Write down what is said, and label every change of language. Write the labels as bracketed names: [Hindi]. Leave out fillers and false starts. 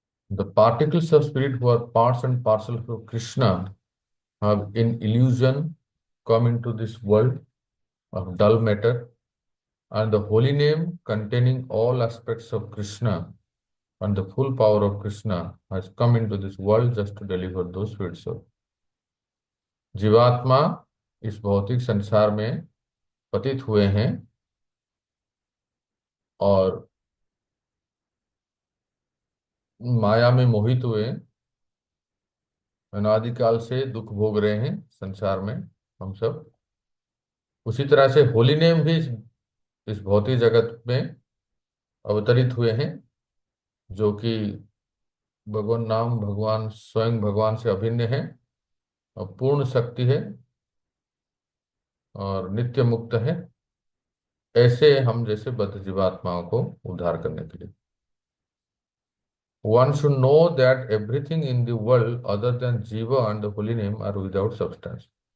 [English] The particles of spirit who are parts and parcel of Krishna have in illusion come into this world of dull matter, and the holy name containing all aspects of Krishna and the full power of Krishna has come into this world just to deliver those sweet souls. [Hindi] जीवात्मा इस भौतिक संसार में पतित हुए हैं और माया में मोहित हुए, अनादिकाल से दुख भोग रहे हैं संसार में हम सब। उसी तरह से होली नेम भी इस भौतिक जगत में अवतरित हुए हैं, जो कि भगवान नाम, भगवान स्वयं भगवान से अभिन्न है और पूर्ण शक्ति है और नित्य मुक्त है। ऐसे हम जैसे बद्ध जीवात्माओं को उद्धार करने के लिए [English] one should know that everything in the world other than Jiva and the holy name are without substance.